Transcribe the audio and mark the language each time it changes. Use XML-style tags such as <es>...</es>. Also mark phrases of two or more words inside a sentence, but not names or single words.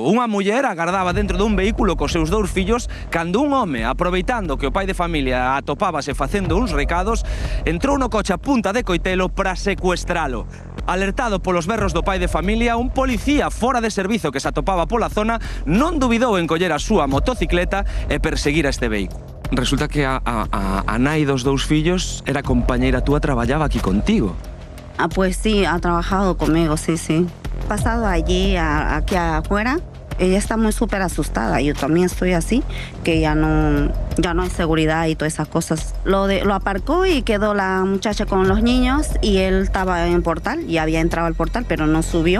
<gl>Unha muller agardaba dentro dun vehículo cos seus 2 fillos cando un home, aproveitando que o pai de familia atopábase facendo uns recados, entrou no coche a punta de coitelo para secuestralo. Alertado polos berros do pai de familia, un policía fora de servizo que se atopaba pola zona non dubidou en coller a súa motocicleta e perseguir a este vehículo. Resulta que a nai dos 2 fillos era compañeira túa, traballaba aquí contigo. Ah,</gl> <es>pues sí, ha trabajado conmigo, sí, sí. Pasado allí, aquí afuera, ella está muy súper asustada. Yo también estoy así, que ya no hay seguridad y todas esas cosas. Lo aparcó y quedó la muchacha con los niños y él estaba en el portal, y había entrado al portal, pero no subió.</es>